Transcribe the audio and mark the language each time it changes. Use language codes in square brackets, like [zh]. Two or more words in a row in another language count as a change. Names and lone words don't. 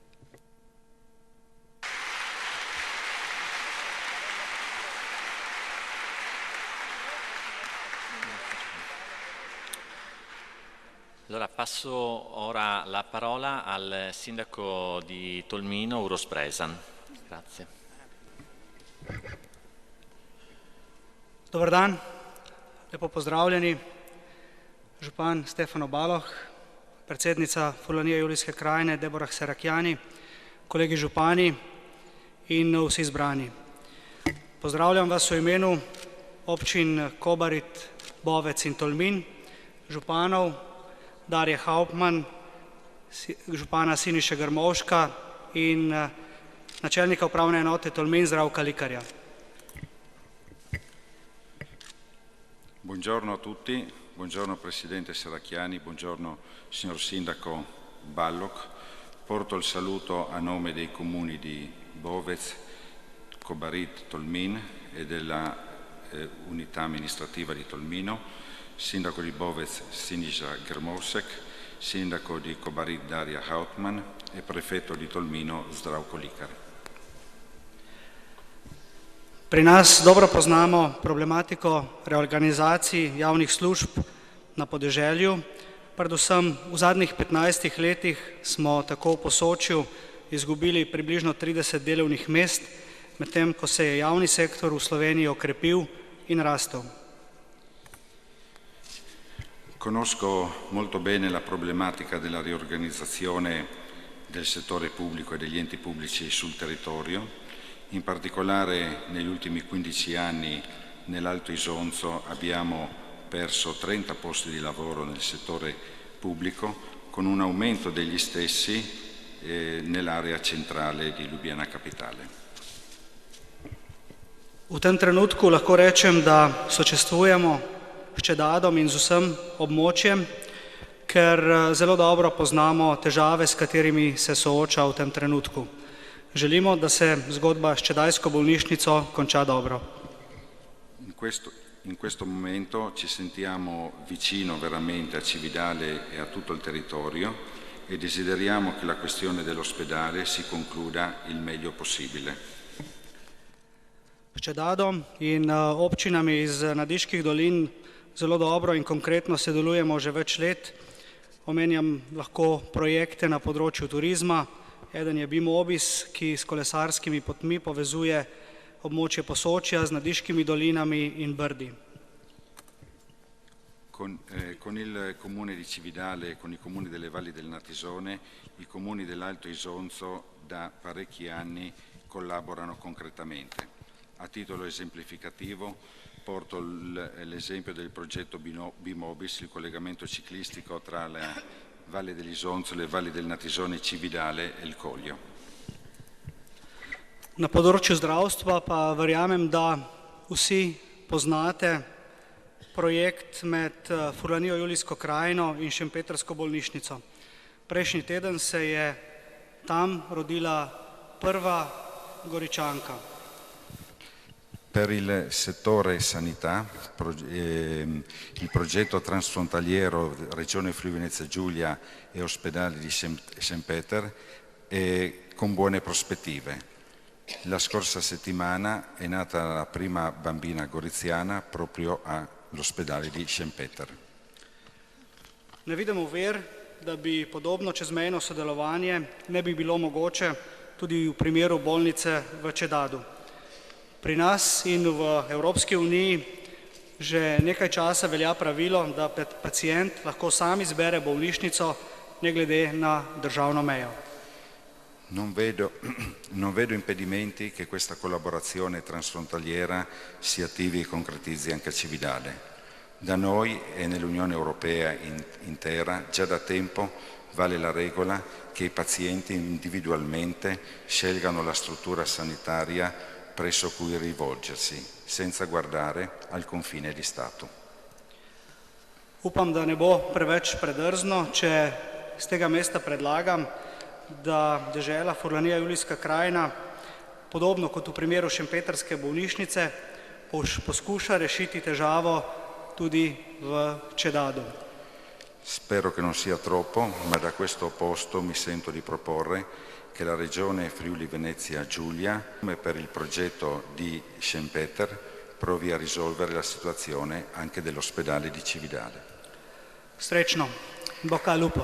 [it] Allora passo ora la parola al sindaco di Tolmino, Uroš Brežan. Grazie. [sl] Dobar dan, lepo pozdravljeni. Župan Stefano Baloh, predsednica Furlanije Julijske krajine Deborah Seracchiani, kolegi župani in vsi izbrani. Pozdravljam vas v imenu občin Kobarid, Bovec in Tolmin, županov Darje Hauptmann, župana Siniše Grmovška in načelnika upravne enote Tolmin Zdravka Likarja. [it] Buongiorno a tutti, buongiorno Presidente Seracchiani, buongiorno signor Sindaco Balloch. Porto il saluto a nome dei comuni di Bovec, Kobarid, Tolmin e della unità amministrativa di Tolmino, Sindaco di Bovec Siniša Grmovšek, Sindaco di Kobarid Darja Hauptmann e Prefetto di Tolmino Zdravko Likar. [sl] Pri nas dobro poznamo problematiko reorganizacij javnih služb na podeželju. Predvsem v zadnjih 15 letih smo tako v Posočju izgubili približno 30 delovnih mest, medtem ko se je javni sektor v Sloveniji okrepil in rastel. [it] Conosco molto bene la problematica della riorganizzazione del settore pubblico e degli enti pubblici sul territorio. In particolare negli ultimi 15 anni nell'Alto Isonzo abbiamo perso 30 posti di lavoro nel settore pubblico, con un aumento degli stessi nell'area centrale di Ljubljana Capitale. [sl] V tem trenutku lahko rečem, da sočustvujemo s Čedadom in z vsem območjem, ker zelo dobro poznamo težave, s katerimi se sooča v tem trenutku. Želimo, da se zgodba s Čedajsko bolnišnico konča dobro. [it] In In questo momento ci sentiamo vicino veramente a Cividale e a tutto il territorio e desideriamo che la questione dell'ospedale si concluda il meglio possibile. [sl] S Čedadom in občinami iz Nadiških dolin zelo dobro in konkretno sodelujemo že več let. Omenjam lahko projekte na področju turizma. Eden je Bimobis, ki s kolesarskimi potmi povezuje območje Posočja z Nadiškimi dolinami in Brdi. [it] Con il comune di Cividale e con i comuni delle valli del Natisone, i comuni dell'Alto Isonzo da parecchi anni collaborano concretamente. A titolo esemplificativo porto l'esempio del progetto Bimobis, il collegamento ciclistico tra la Valle dell'Isonzo, le valli del Natisone, Cividale e il Kogljo. [sl] Na področju zdravstva pa verjamem, da vsi poznate projekt med Furlanijo Julijsko krajino in Šempetrsko bolnišnico. Prejšnji teden se je tam rodila prva Goričanka. [it] Per il settore sanità, il progetto transfrontaliero Regione Friuli Venezia Giulia e ospedale di St. Peter è con buone prospettive. La scorsa settimana è nata la prima bambina goriziana proprio all'ospedale di St. Peter. [sl] Ne vidimo ver, da bi podobno čezmejno sodelovanje ne bi bilo mogoče tudi v primeru bolnice v Čedadu. Pri nas in v Evropski uniji že nekaj časa velja pravilo, da pacient lahko sam izbere bolnišnico ne glede na državno mejo. [it] Non vedo impedimenti che questa collaborazione transfrontaliera si attivi e concretizzi anche a Cividale. Da noi e nell'Unione Europea intera già da tempo vale la regola che i pazienti individualmente scelgano la struttura sanitaria presso cui rivolgersi, senza guardare al confine di Stato. [sl] Upam, da ne bo preveč predrzno, če z tega mesta predlagam, da dežela Furlanija Julijska krajina, podobno kot v primeru Šempetrske bolnišnice, poskuša rešiti težavo tudi v Čedadu. [it] Spero che non sia troppo, ma da questo posto mi sento di proporre che la Regione Friuli Venezia Giulia, come per il progetto di St. Peter, provi a risolvere la situazione anche dell'ospedale di Cividale. Srečno, in bocca al lupo.